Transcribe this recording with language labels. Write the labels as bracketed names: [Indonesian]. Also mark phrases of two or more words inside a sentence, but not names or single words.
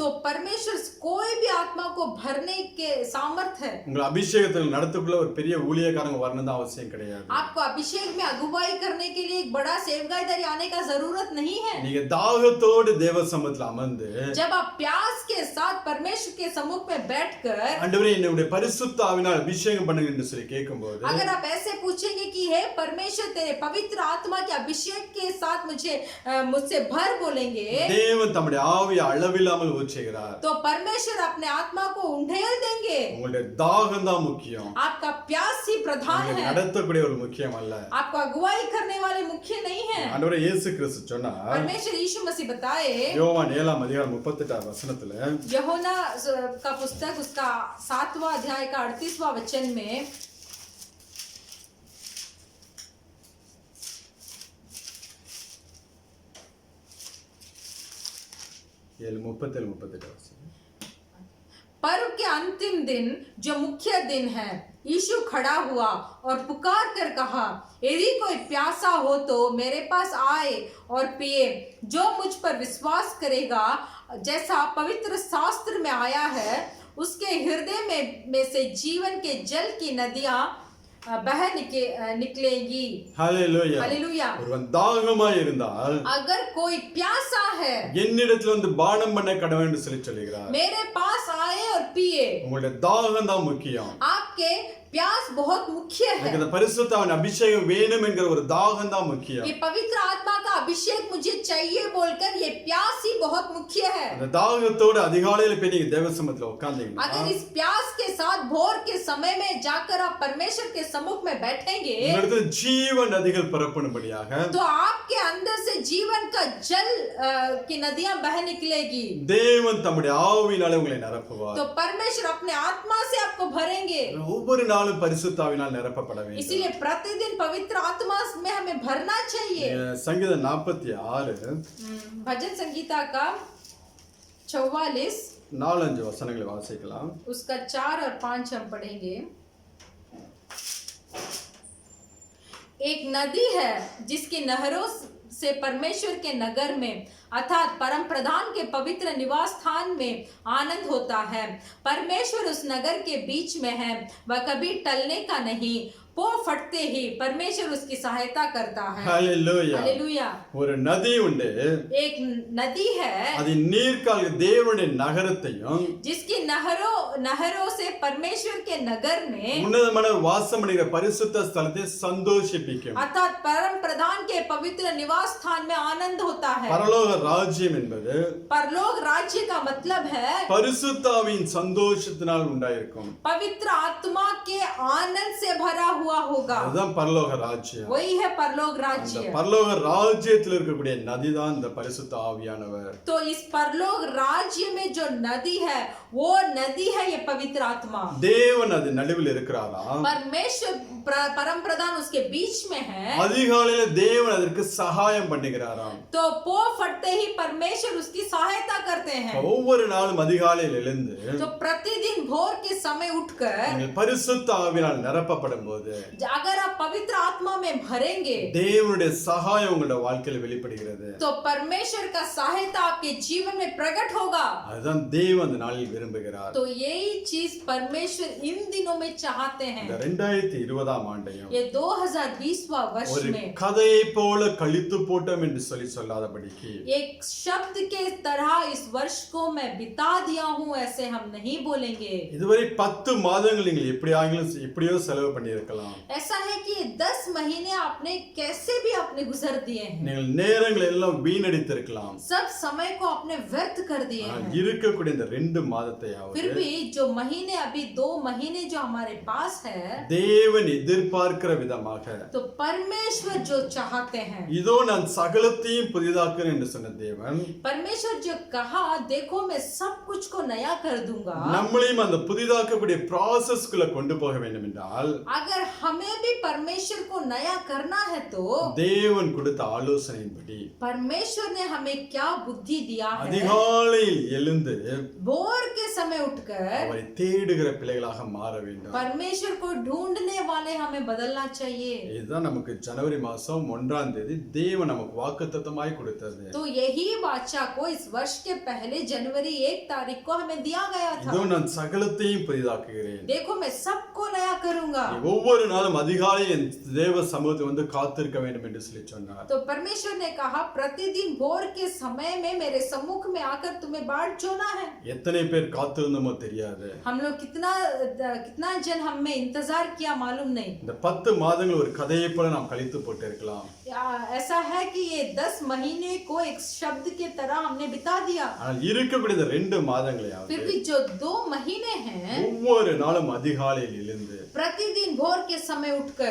[Hindi] तो परमेश्वर कोई भी आत्मा को भरने के सामर्थ है. [Tamil] உங்கள் அபிஷேகத்தில் நடத்துக்குள்ள ஒரு பெரிய ஊழியக்காரங்க வரணும் அவசியம் கிடையாது. [Hindi] आपको अभिषेक में अगुवाई करने के लिए एक बड़ा सेवकाईदारी आने का जरूरत नहीं है. [Tamil] நீங்க தாகத்தோடு தேவ சமூகத்தில் அமர்ந்து [Hindi] जब आप प्यास के साथ परमेश्वर के सम्मुख में बैठकर [Tamil] ஆண்டவரே என்னுடைய பரிசுத்த ஆவியினால் அபிஷேகம் பண்ணுங்க என்று சொல்லி கேட்கும்போது [Hindi] अगर आप ऐसे पूछेंगे कि हे परमेश्वर तेरे पवित्र आत्मा के अभिषेक के साथ मुझसे भर बोलेंगे [Tamil] தேவன் தம்முடைய ஆவியை அளவில்லாமல் ஊற்றுகிறார். [Hindi] तो परमेश्वर अपने आत्मा को उंडेल देंगे. [Tamil] உங்களுடைய தாகம் தான் முக்கியம். [Hindi] आपका प्यास ही प्रधान [Tamil] உங்களை [Hindi] है. [Tamil] நடத்தக்கூடிய ஒரு முக்கியம் அல்ல. [Hindi] आपको अगुवाई करने वाले मुख्य नहीं है. [Tamil] ஆண்டவரே இயேசு கிறிஸ்து சொன்னார், [Hindi] परमेश्वर यीशु मसीह बताए [Tamil] யோவான் 7:38 வசனத்துல [Hindi] यूहन्ना का पुस्तक उसका 7वां अध्याय का 38वां वचन में [Tamil] 7:37 வசனம். [Hindi] पर्व के अंतिम दिन जो मुख्य दिन है, यीशु खड़ा हुआ और पुकार कर कहा, यदि कोई प्यासा हो तो मेरे पास आए और पिए. जो मुझ पर विश्वास करेगा, जैसा पवित्र शास्त्र में आया है, उसके हृदय में से जीवन के जल की नदियां बह निकलेगी. [Tamil] ஹல்லேலூயா. [Hindi] हालेलुया. [Tamil] ஒருவன் தாகமாய் இருந்தால் [Hindi] अगर कोई प्यासा है, [Tamil] என்னிடத்தில் வந்து பானம் பண்ண கடவுள் என்று சொல்லுகிறார். [Hindi] मेरे पास आए और पिए. [Tamil] உங்களுடைய தாகம் தான் முக்கியம். [Hindi] आपके प्यास बहुत मुख्य है. [Tamil] எனக்கு இந்த பரிசுத்தவான் அபிஷேகம் வேணும் என்கிற ஒரு தாகம் தான் முக்கியம். [Hindi] ये पवित्र आत्मा का अभिषेक मुझे चाहिए बोलकर ये प्यास ही बहुत मुख्य है. [Tamil] அந்த தாகத்தோடு அதிகாலையில போய் நீங்க தேவ சமூகத்துல உட்கார்ந்தீங்கன்னா [Hindi] अगर इस प्यास के साथ भोर के समय में जाकर आप परमेश्वर के सम्मुख में बैठेंगे [Tamil] உங்களுக்கு जीवन நதிகள் பிறப்பணும்படியாக [Hindi] तो आपके अंदर से जीवन का जल की नदियां बह निकलेगी. [Tamil] தேவன் தம்முடைய ஆவியினாலே உங்களை நிரப்புவார். [Hindi] तो परमेश्वर अपने आत्मा से आपको भरेंगे. [Tamil] ஒவ்வொரு நாளும் பரிசுத்த ஆவியினால் நிரப்பப்பட வேண்டும். [Hindi] इसीलिए प्रतिदिन पवित्र आत्मा में हमें भरना चाहिए. [Tamil] சங்கீதம் 46 [Hindi] भजन संगीता का 44 [Tamil] 4-5 வசனங்களை வாசிக்கலாம். [Hindi] उसका 4 और 5 हम पढ़ेंगे. एक नदी है जिसकी नहरों से परमेश्वर के नगर में अर्थात परम प्रधान के पवित्र निवास स्थान में आनंद होता है. परमेश्वर उस नगर के बीच में है, वह कभी टलने का नहीं. पो फटते ही परमेश्वर उसकी सहायता करता है. [Tamil] ஹல்லேலூயா. [Hindi] हालेलुया. [Tamil] ஒரு நதி உண்டு. [Hindi] एक नदी है [Tamil] அது நீர்க்கால் தேவனுடைய நகரத்தையும் [Hindi] जिसकी नहरों से परमेश्वर के नगर में [Tamil] உன்னதமான வாசம் பண்ணுகிற பரிசுத்த ஸ்தலத்தை சந்தோஷிப்பிக்கும். [Hindi] अर्थात परम प्रधान के पवित्र निवास स्थान में आनंद होता है. [Tamil] பரலோக ராஜ்யம் என்பது [Hindi] परलोक राज्य का मतलब है [Tamil] பரிசுத்த ஆவியின் சந்தோஷத்தினால் உண்டாயிருக்கும். [Hindi] पवित्र आत्मा के आनंद से भरा हुआ हुआ होगा। [Tamil] அதுதான் பரலோக ராஜ்யம். [Hindi] वही है परलोक [Tamil] அந்த [Hindi] राज्य। [Tamil] பரலோக ராஜ்யத்தில் இருக்கக்கூடிய நதிதான் இந்த பரிசுத்த ஆவியானவர். [Hindi] तो इस परलोक राज्य में जो नदी है वो नदी है ये पवित्र आत्मा। [Tamil] தேவன் அது நடுவில் இருக்கிறாராம். [Hindi] परमेश्वर परम प्रधान उसके बीच में है। [Tamil] அதிகாலையில தேவன் அதற்கு சகாயம் பண்ணுகிறாராம். [Hindi] तो पो फटते ही परमेश्वर उसकी सहायता करते हैं। [Tamil] ஒவ்வொரு நாளும் அதிகாலையில் எழுந்து [Hindi] तो प्रतिदिन भोर के समय उठकर [Tamil] நீங்கள் பரிசுத்த ஆவியால் நிரப்பப்படும் போது [Hindi] अगर आप पवित्र आत्मा में भरेंगे [Tamil] தேவனுடைய சகாயம் உங்களுடைய வாழ்க்கையில் வெளிப்படுகிறது. [Hindi] तो परमेश्वर का सहायता आपके जीवन में प्रकट होगा। [Tamil] அதுதான் தேவன் அந்த நாளில் விரும்புகிறார். [Hindi] तो यही चीज परमेश्वर इन दिनों में चाहते हैं। [Tamil] இந்த 2020 ஆண்டையும் [Hindi] ये 2020वां वर्ष [Tamil] ஒரு [Hindi] में [Tamil] கதையை போல கழித்து போட்டோம் என்று சொல்லாதபடிக்கு [Hindi] एक शब्द के तरह इस वर्ष को मैं बिता दिया हूँ ऐसे हम नहीं बोलेंगे। [Tamil] இதுவரை 10 மாதங்கள் நீங்கள் எப்படியோ செலவு பண்ணி இருக்கலாம். [Hindi] ऐसा है कि 10 महीने आपने कैसे भी आपने गुजर दिए हैं। [Tamil] நீங்கள் நேரங்களை எல்லாம் வீணடித்திருக்கலாம். [Hindi] सब समय को आपने व्यर्थ कर दिए हैं। [Tamil] இருக்கக்கூடிய இந்த 2 மாதத்தையாவது [Hindi] फिर भी जो महीने अभी 2 महीने जो हमारे पास है [Tamil] தேவன் எதிர்பார்க்கிற விதமாக [Hindi] तो परमेश्वर जो चाहते हैं [Tamil] இதோ நான் சகலத்தையும் புதிதாக்குறேன் என்று சொன்ன தேவன் [Hindi] परमेश्वर जो कहा देखो मैं सब कुछ को नया कर दूंगा। [Tamil] நம்மளையும் அந்த புதிதாக்கக்கூடிய ப்ராசஸ்க்குள்ள கொண்டு போக வேண்டும் என்றால் [Hindi] अगर हमें भी परमेश्वर को नया करना है तो [Tamil] தேவன் கொடுத்த ஆலோசனையின்படி [Hindi] परमेश्वर ने हमें क्या बुद्धि दिया है। [Tamil] அதிகாலையில் எழுந்து [Hindi] भोर के समय उठकर [Tamil] அவரை தேடுகிற பிள்ளைகளாக மாற வேண்டும். [Hindi] परमेश्वर को ढूंढने वाले हमें बदलना चाहिए। [Tamil] இதுதான் நமக்கு ஜனவரி மாசம் 1ஆம் தேதி தேவன் நமக்கு வாக்குத்தத்தமாய் கொடுத்தது. [Hindi] तो यही वाचा को इस वर्ष के पहले जनवरी 1 तारीख को हमें दिया गया था। [Tamil] இதோ நான் சகலத்தையும் புதிதாக்குகிறேன். [Hindi] देखो मैं सबको नया करूंगा। [Tamil] நீ ஒவ்வொரு நாளும் அதிகாலையில் என் தேவ சமூகத்தை வந்து காத்திருக்க வேண்டும் என்று சொல்லி சொன்னார். [Hindi] तो परमेश्वर ने कहा प्रतिदिन भोर के समय में मेरे सम्मुख में आकर तुम्हें बाट जोना है। [Tamil] எத்தனை பேர் காத்திருந்தோமோ தெரியாது. [Hindi] हम लोग कितना जन हमें इंतजार किया मालूम नहीं। [Tamil] இந்த 10 மாதங்கள் ஒரு கதையை போல நாம் கழித்து போட்டு இருக்கலாம். [Hindi] ऐसा है कि ये 10 महीने को एक शब्द के तरह हमने बिता दिया। [Tamil] ஆனால் இருக்கக்கூடிய இந்த 2 மாதங்களையாவது [Hindi] फिर भी जो 2 महीने हैं [Tamil] ஒவ்வொரு நாளும் அதிகாலையில் எழுந்து [Hindi] प्रतिदिन भोर के समय उठकर